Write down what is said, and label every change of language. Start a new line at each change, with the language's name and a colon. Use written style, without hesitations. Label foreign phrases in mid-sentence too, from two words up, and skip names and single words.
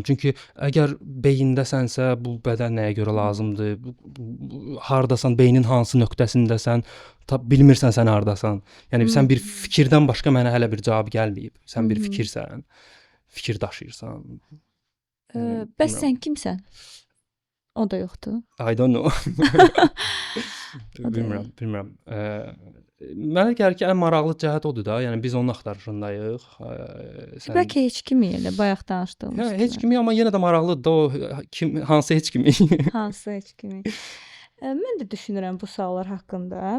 Azerbaijani: Çünki əgər beyindəsənsə, bu bədən nəyə görə lazımdır? Hardasan, beynin hansı nöqtəsindəsən, bilmirsən sən hardasan. Yəni sən bir fikirdən başqa mənə hələ bir cavab gəlməyib. Sən bir fikirsən, fikir daşıyırsan. Bəs sən kimsən? O da yoxdur.
English: I don't know.
Azerbaijani: Bilmirəm. Mənə gəlir ki, ən maraqlı cəhət odur da. Yəni biz onun axtarışındayıq. Bəlkə heç kimi elə bayaq danışdığımız. Hə, heç kimi, amma yenə də maraqlıdır da o hansı heç kimi. Hansı heç kimi. Mən də düşünürəm bu suallar haqqında.